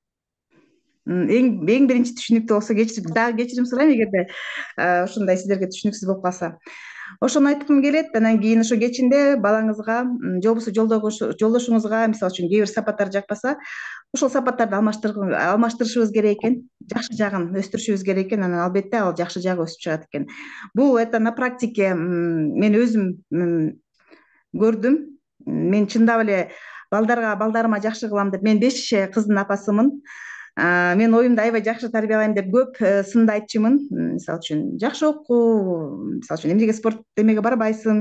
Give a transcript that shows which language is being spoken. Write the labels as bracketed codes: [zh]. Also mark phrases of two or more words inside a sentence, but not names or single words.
[ky] Эң биринчи түшүнүктүү болсо дагы кечирим сурайм эгерде ушундай сиздерге түшүнүксүз болуп калса. Ошону айткым келет. Анан кийин ошо кечинде балаңызга же болбосо жолдошуңузга мисалы үчүн кээ бир сапаттар жакпаса, ошол сапаттарды алмаштырышыбыз керек экен. Жакшы жагын өстүрүшүбүз керек экен. Анан албетте ал жакшы жагы өсүп чыгат экен. Бул [ru] это на практике [ky] мен өзүм көрдүм. Мен чындап эле балдарыма жакшы кылам деп, мен 5 кыздын апасымын. Мен оюмду аябай жакшы тарбиялайм деп көп сынды айтчумун. Мисалы үчүн жакшы окуу, мисалы үчүн эмнеге спорт эмеге барбайсың?